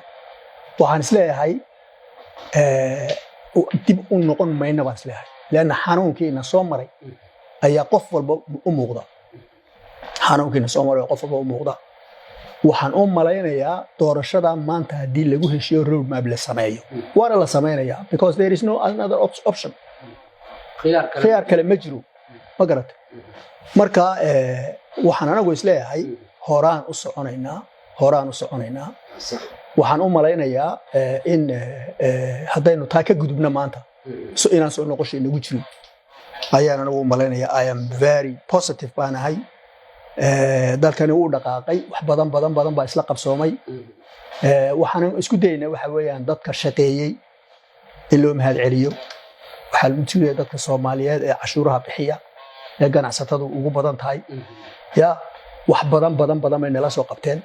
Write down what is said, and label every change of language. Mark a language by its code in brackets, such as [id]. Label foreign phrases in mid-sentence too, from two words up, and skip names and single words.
[so] waxaan isleeyahay dib u noqon mayna baan isleeyahay leanna xanuunkiina soo maray ayaa qof walba u muuqda. xanuunkiina soo maray qof walba u muuqda. waxaan u malaynayaa doorashada maanta haddii lagu heshiyo [en] road map [so] la sameeyo waana la sameynayaa [en] because there is no another option. [so] khiyaar kale ma jiro ma garatay. marka waxaan anagu isleeyahay horaan u soconaynaa. waxaan u malaynayaa in haddaynu taa ka gudubna maanta inaan soo noqosho inagu jirin ayaan anagu u malaynayaa. [en] I am very positive [so] baan ahay. dalkani wuu dhaqaaqay wax badan baa isla qabsoomay. waxaan isku dayaynaa waxa weeyaan dadka shaqeeyey in loo mahad celiyo. waxaa lagu jiray dadka Soomaaliyeed ee cashuuraha bixiya ee ganacsatadu ugu badan tahay ya wax badan bay nala soo qabteen.